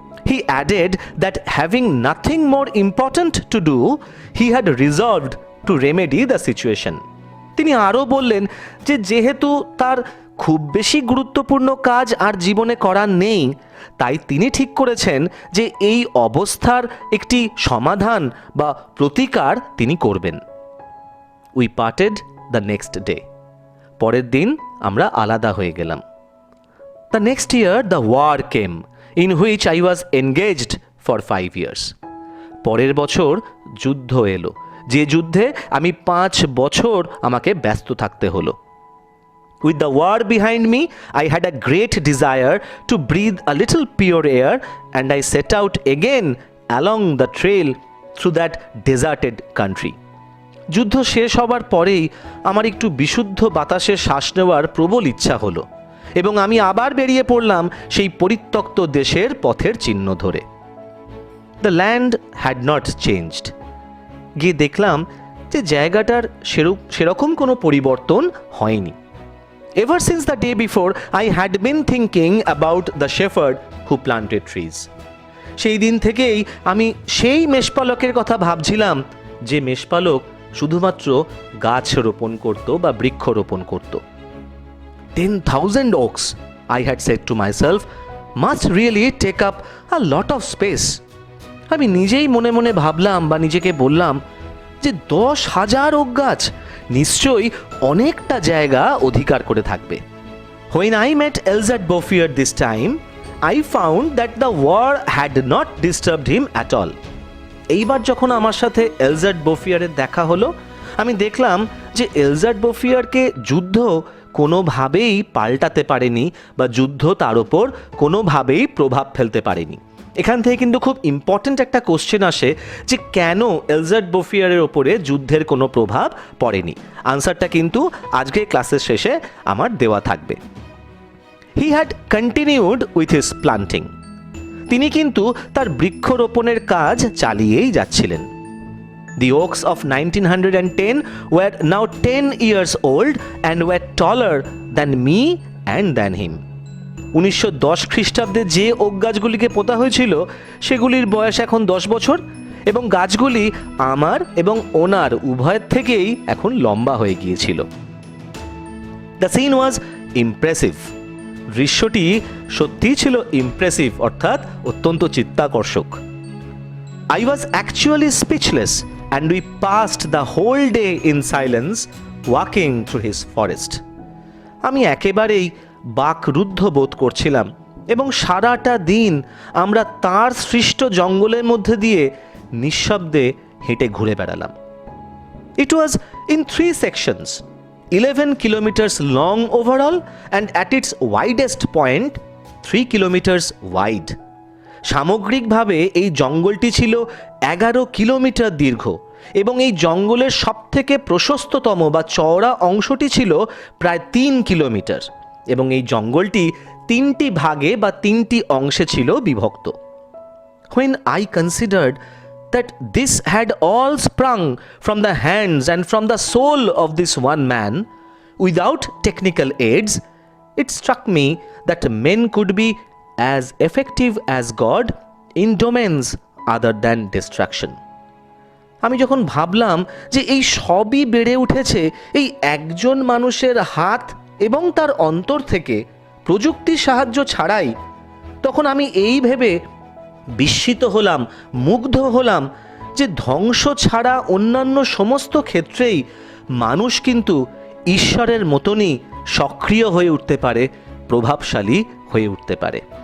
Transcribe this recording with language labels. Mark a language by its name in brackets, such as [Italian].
[English] He added that having nothing more important to do, he had resolved to remedy the situation. [Bangla] তিনি আরও বললেন যে যেহেতু তার খুব বেশি গুরুত্বপূর্ণ কাজ আর জীবনে করার নেই, তাই তিনি ঠিক করেছেন যে এই অবস্থার একটি সমাধান বা প্রতিকার তিনি করবেন। [English] We parted the next day. [Bangla] পরের দিন আমরা আলাদা হয়ে গেলাম। [English] The next year the war came, in which I was engaged for 5 years. [Bangla] পরের বছর যুদ্ধ এলো, যে যুদ্ধে আমি 5 বছর আমাকে ব্যস্ত থাকতে হলো। [English] With the war behind me, I had a great desire to breathe a little pure air, and I set out again along the trail through that deserted country. [Bangla] যুদ্ধ শেষ হবার পরেই আমার একটু বিশুদ্ধ বাতাসে শ্বাস নেওয়ার প্রবল ইচ্ছা হলো এবং আমি আবার বেরিয়ে পড়লাম সেই পরিত্যক্ত দেশের পথের চিহ্ন ধরে। [English] The land had not changed. [Bangla] গিয়ে দেখলাম যে জায়গাটার সেরকম কোনো পরিবর্তন হয়নি। [English] Ever since the day before, I had been thinking about the shepherd who planted trees. [Bangla] সেই দিন থেকেই আমি সেই মেষপালকের কথা ভাবছিলাম যে মেষপালক শুধুমাত্র গাছ রোপণ করত বা বৃক্ষ রোপণ করত। [English] 10,000 oaks, I had said to myself, must really take up a lot of space. [Bangla] আমি নিজেই মনে মনে ভাবলাম বা নিজেকে বললাম যে 10,000 ওক গাছ নিশ্চয়ই অনেকটা জায়গা অধিকার করে থাকবে। [English] When I met Elziard Bouffier this time, I found that the war had not disturbed him at all. [Bangla] এইবার যখন আমার সাথে এলজার্ড বোফিয়ারের দেখা হলো, আমি দেখলাম যে এলজার্ড বোফিয়ারকে যুদ্ধ কোনোভাবেই পাল্টাতে পারেনি বা যুদ্ধ তার ওপর কোনোভাবেই প্রভাব ফেলতে পারেনি। এখান থেকে কিন্তু খুব ইম্পর্ট্যান্ট একটা কোশ্চেন আসে যে কেন এলজার্ড বোফিয়ারের ওপরে যুদ্ধের কোনো প্রভাব পড়েনি। আনসারটা কিন্তু আজকের ক্লাসের শেষে আমার দেওয়া থাকবে। [English] He had continued with his planting. [Bangla] তিনি কিন্তু তার বৃক্ষরোপণের কাজ চালিয়েই যাচ্ছিলেন। [English] The oaks of 1910 were now 10 years old and were taller than me and than him. [Bangla] 1910 খ্রিস্টাব্দে যে ওক গাছগুলিকে পোতা হয়েছিল সেগুলির বয়স এখন 10 বছর এবং গাছগুলি আমার এবং ওনার উভয়ের থেকেই এখন লম্বা হয়ে গিয়েছিল। [English] The scene was impressive. [Bangla] দৃশ্যটি সত্যিই ছিল ইমপ্রেসিভ, অর্থাৎ অত্যন্ত চিত্তাকর্ষক। [English] I was actually speechless and we passed the whole day in silence walking through his forest. [Bangla] আমি একেবারেই বাকরুদ্ধ বোধ করছিলাম এবং সারাটা দিন আমরা তার সৃষ্ট জঙ্গলের মধ্যে দিয়ে নিঃশব্দে হেঁটে ঘুরে বেড়ালাম। [English] It was in 3 sections. 11 kilometers long overall and at its widest point 3 kilometers wide. [Bangla] সামগ্রিকভাবে এই জঙ্গলটি ছিল 11 কিলোমিটার দীর্ঘ এবং এই জঙ্গলের সবথেকে প্রশস্ততম বা চওড়া অংশটি ছিল প্রায় 3 কিলোমিটার এবং এই জঙ্গলটি 3টি ভাগে বা 3টি অংশে ছিল বিভক্ত। [English] When I considered that this had all sprung from the hands and from the soul of this one man, without technical aids, it struck me that men could be as effective as God in domains other than destruction. [Bangla] আমি যখন ভাবলাম যে এই সবই বেড়ে উঠেছে এই একজন মানুষের হাত এবং তার অন্তর থেকে প্রযুক্তির সাহায্য ছাড়াই, তখন আমি এই ভেবে বিস্মিত হলাম, মুগ্ধ হলাম যে ধ্বংস ছাড়া অন্যান্য সমস্ত ক্ষেত্রেই মানুষ কিন্তু ঈশ্বরের মতনই সক্রিয় হয়ে উঠতে পারে, প্রভাবশালী হয়ে উঠতে পারে।